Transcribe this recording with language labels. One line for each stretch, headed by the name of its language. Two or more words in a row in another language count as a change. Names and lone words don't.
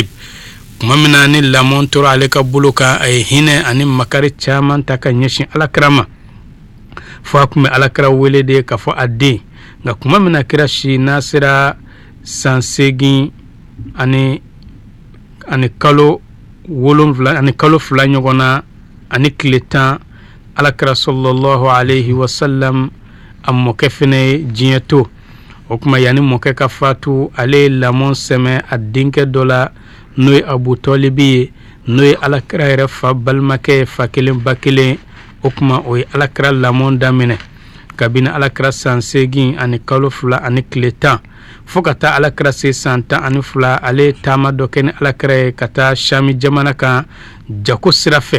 Bambara: kuma min na ni lamɔ tora ale ka bolo kan a ye hinɛ ani makari caman ta ka ɲɛsin alakira ma fo a tun bɛ alakira wele de ka fɔ a den. nka kuma min na kira si n'a sera san 8 ani kalo 7 ani kalo 2 ɲɔgɔn na ani tile 10 alakira
Arabic: صلى الله عليه وسلم
Bambara: a mɔkɛ fɛnɛ ye diɲɛ to. o kuma yani mɔkɛ ka fatu ale ye lamɔ sɛmɛ a denkɛ dɔ la n'o ye Abu Talibi ye n'o ye alakira yɛrɛ fa balimakɛ fa kelen ba kelen. o kuma o ye alakira lamɔ daminɛ kabini alakira san 8 ani kalo 2 ani tile 10 fo ka taa alakira se san 12 ale ye taama dɔ kɛ ni alakira ye ka taa Shami jamana kan jako sira fɛ.